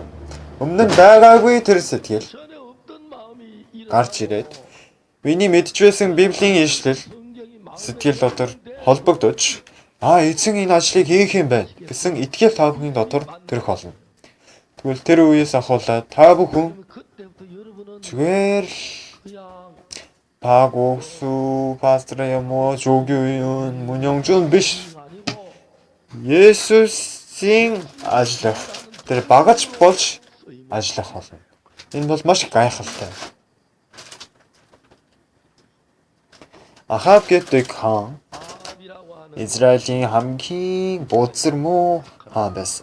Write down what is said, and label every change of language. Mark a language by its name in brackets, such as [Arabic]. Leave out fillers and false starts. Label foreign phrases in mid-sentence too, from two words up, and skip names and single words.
[Mongolian] Өмнө нь байгаагүй тэр сэтгэл гарч ирээд миний мэдж байсан Библийн ишлэл сэтгэл дотор холбогдож эзэн энэ ажлыг хийх юм байна гэсэн итгэл та бүхний дотор төрөх болно. Тэгвэл тэр үеэс ахуулаад та бүхэн зүгээр 박옥수, 파스트레 뭐 조규윤, 문영준 биш. Есүсийн ажиллах. Тэр багаж болж ажиллах болно. Энэ бол маш гайхалтай. Ахав гэдэг хаан Израилийн хамгийн бузар муу хаан байсан.